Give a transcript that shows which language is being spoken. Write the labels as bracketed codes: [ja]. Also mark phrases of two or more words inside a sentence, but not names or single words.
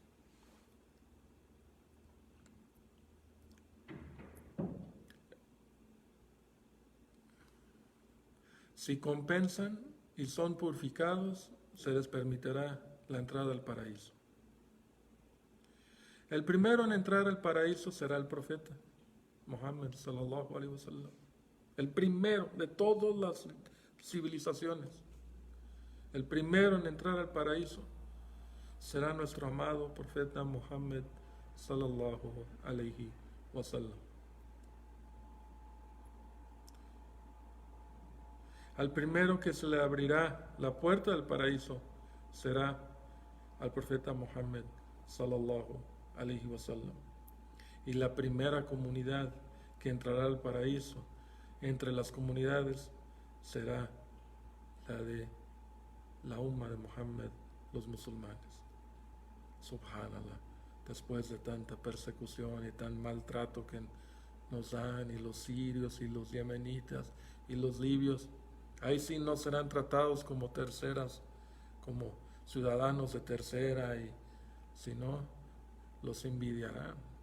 [es] Si compensan y son purificados, se les permitirá la entrada al paraíso. El primero en entrar al paraíso será el profeta Muhammad [ar] صلى الله عليه وسلم. [es] El primero de todas las civilizaciones. El primero en entrar al paraíso será nuestro amado profeta Muhammad [ar] صلى الله عليه وسلم. [es] Al primero que se le abrirá la puerta del paraíso será al profeta Muhammad [ar] صلى الله عليه وسلم. [es] Y la primera comunidad que entrará al paraíso entre las comunidades será la de la umma de Muhammad, los musulmanes. [ar] سبحان الله, [es] después de tanta persecución y tan maltrato que nos dan, y los sirios y los yemenitas y los libios, ahí sí no serán tratados como terceras, como ciudadanos de tercera, y sino los envidiarán.